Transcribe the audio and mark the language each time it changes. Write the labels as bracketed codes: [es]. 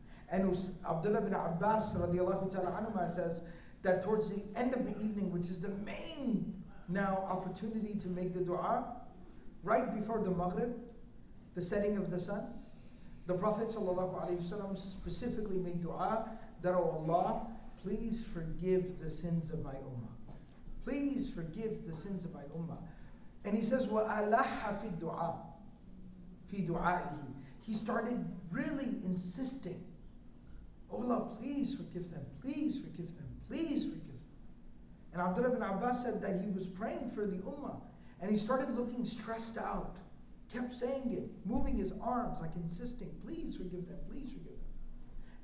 [en] And Abdullah bin Abbas radiallahu ta'ala anhuma says that towards the end of the evening, which is the main now opportunity to make the dua, right before the Maghrib, the setting of the sun, the Prophet ﷺ specifically made dua that, oh Allah, please forgive the sins of my ummah. please forgive the sins of my ummah. And he says, [ar] وَأَلَحَّ فِي الدُّعَاءِ فِي دُعَائِهِ. [en] He started really insisting, oh Allah, please forgive them, please forgive them, please forgive them. And Abdullah ibn Abbas said that he was praying for the ummah, and he started looking stressed out, kept saying it, moving his arms, like insisting, please forgive them, please forgive them.